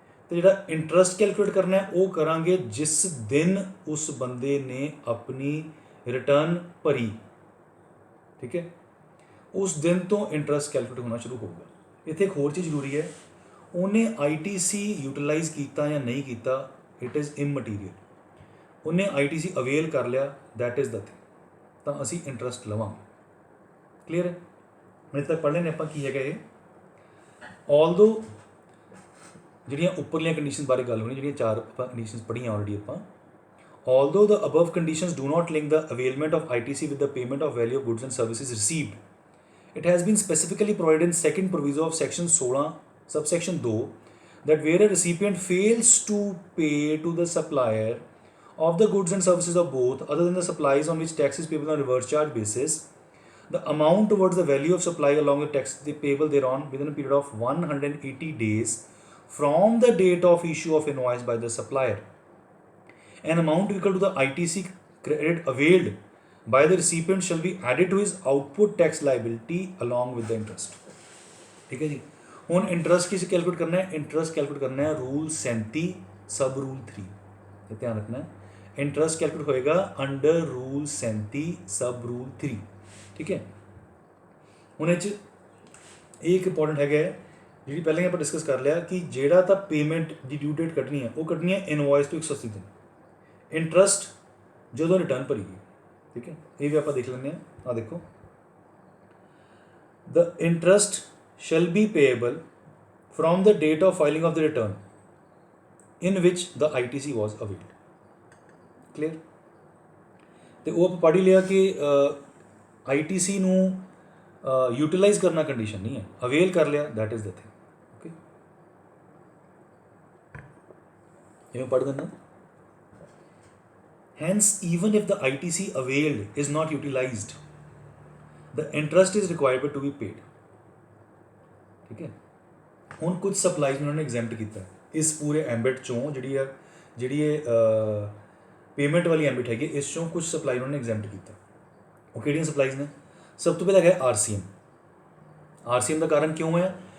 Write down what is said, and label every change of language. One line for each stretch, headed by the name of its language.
Punjabi: ਤੇ ਜਿਹੜਾ interest calculate ਕਰਨਾ ਹੈ ਉਹ ਕਰਾਂਗੇ ਜਿਸ ਦਿਨ ਉਸ ਬੰਦੇ ਨੇ ਆਪਣੀ ਰਿਟਰਨ ਭਰੀ, ਠੀਕ ਹੈ, ਉਸ ਦਿਨ ਤੋਂ ਇੰਟਰਸਟ ਕੈਲਕੂਲੇਟ ਹੋਣਾ ਸ਼ੁਰੂ ਹੋਊਗਾ। ਇੱਥੇ ਇੱਕ ਹੋਰ ਚੀਜ਼ ਜ਼ਰੂਰੀ ਹੈ, ਉਹਨੇ ਆਈਟੀਸੀ ਯੂਟੀਲਾਈਜ਼ ਕੀਤਾ ਜਾਂ ਨਹੀਂ ਕੀਤਾ
English: It is immaterial.
Punjabi: ਉਹਨੇ ਆਈਟੀਸੀ ਅਵੇਲ ਕਰ ਲਿਆ
English: that is the thing,
Punjabi: ਤਾਂ ਅਸੀਂ ਇੰਟਰਸਟ ਲਵਾਂਗੇ। ਕਲੀਅਰ ਹੈ? ਮੇਰੇ ਤੱਕ ਪੜ੍ਹ ਲੈਣੇ ਆਪਾਂ ਕੀ ਹੈਗਾ ਇਹ। ਆਲਦੋ ਜਿਹੜੀਆਂ ਉੱਪਰਲੀਆਂ ਕੰਡੀਸ਼ਨ ਬਾਰੇ ਗੱਲ ਹੋਣੀ, ਜਿਹੜੀਆਂ ਚਾਰ ਆਪਾਂ ਕੰਡੀਸ਼ਨਸ ਪੜ੍ਹੀਆਂ ਆਲਰੇਡੀ ਆਪਾਂ,
English: although the above conditions do not link the availment of ITC with the payment of value of goods and services received, it has been specifically provided in second proviso of section 16 subsection 2 that where a recipient fails to pay to the supplier of the goods and services of both other than the supplies on which tax is payable on reverse charge basis, the amount towards the value of supply along with tax payable thereon within a period of 180 days from the date of issue of invoice by the supplier, an amount equal to the ITC credit availed by the recipient shall be added to his output tax liability along with the interest।
Hindi: ठीक है जी। ਹੁਣ interest किस calculate करना है? Interest calculate करना है rule 37 सब rule 3, ये ध्यान रखना है। इंटरस्ट कैलकुलेट होएगा अंडर रूल 37 सब रूल 3, ठीक है।
Punjabi: ਹੁਣ ਇਹ 'ਚ ਇਹ ਇੱਕ ਇੰਪੋਰਟੈਂਟ ਹੈਗਾ ਜਿਹੜੀ ਪਹਿਲਾਂ ਹੀ ਆਪਾਂ ਡਿਸਕਸ ਕਰ ਲਿਆ ਕਿ ਜਿਹੜਾ ਤਾਂ ਪੇਮੈਂਟ ਦੀ ਡਿਊ ਡੇਟ ਕੱਢਣੀ ਹੈ ਉਹ ਕੱਢਣੀ ਹੈ ਇਨਵੋਇਸ ਤੋਂ 180 ਦਿਨ, ਇੰਟਰਸਟ ਜਦੋਂ ਰਿਟਰਨ ਭਰੀਗੀ, ਠੀਕ ਹੈ। ਇਹ ਵੀ ਆਪਾਂ ਦੇਖ ਲੈਂਦੇ ਹਾਂ। ਆ ਦੇਖੋ,
English: The interest shall be payable from the date of filing of the return in which the ITC was availed. Clear?
Punjabi: ਤੇ ਉਹ ਆਪਾਂ ਪੜ੍ਹ ਹੀ ਲਿਆ ਕਿ ITC ਨੂੰ ਯੂਟਿਲਾਈਜ਼ ਕਰਨਾ ਕੰਡੀਸ਼ਨ ਨਹੀਂ ਹੈ, ਅਵੇਲ ਕਰ ਲਿਆ,
English: that is the thing.
Punjabi: Okay, ਇਹ ਪੜ੍ਹ ਦੇਣਾ।
English: Hence, even if the ITC availed is not utilized, the interest is required to be paid.
Punjabi: ਠੀਕ ਹੈ। ਹੁਣ ਕੁਝ ਸਪਲਾਈਜ਼ ਨੂੰ ਉਹਨਾਂ ਨੇ ਐਗਜ਼ੈਂਪਟ ਕੀਤਾ ਇਸ ਪੂਰੇ ਐਂਬਿਟ ਚੋਂ, ਜਿਹੜੀ ਇਹ ਪੇਮੈਂਟ ਵਾਲੀ ਐਂਬਿਟ ਹੈਗੀ, ਇਸ ਚੋਂ ਕੁਝ ਸਪਲਾਈ ਉਹਨਾਂ ਨੇ ਐਗਜ਼ੈਂਪਟ ਕੀਤਾ। ਉਹ ਕਿਹੜੀਆਂ ਸਪਲਾਈਜ਼ ਨੇ? ਸਭ ਤੋਂ ਪਹਿਲਾਂ ਹੈਗਾ ਆਰਸੀਐਮ ਦਾ ਕਾਰਨ ਕਿਉਂ ਹੈ?